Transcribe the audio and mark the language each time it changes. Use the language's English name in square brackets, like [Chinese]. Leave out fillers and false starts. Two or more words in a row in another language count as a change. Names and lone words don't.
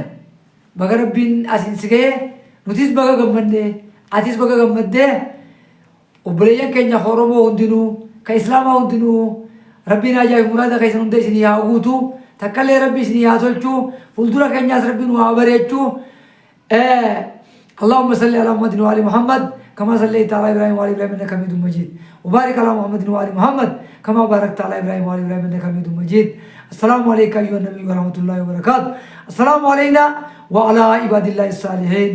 [Oromo] Baga rabbiin asiin si ga'ee nutis baga gammadne atis baga gammaddee obboleeyyan keenya Oromoo hundinuu ka Islaamaa hundinuu rabbiin ajaa'iba muraada keessan hunda isinii haa guutu takkallee rabbi isinii haa tolchu fuuldura keenyaas rabbiin haa bareechu. [Arabic] اللهم صل على محمد وعلى محمد كما صليت على ابراهيم وعلى ابراهيم انك حميد مجيد وبارك على محمد وعلى محمد كما باركت على ابراهيم وعلى ابراهيم انك حميد مجيد. السلام عليكم ايها النبي ورحمه الله وبركاته. السلام علينا وعلى عباد الله الصالحين.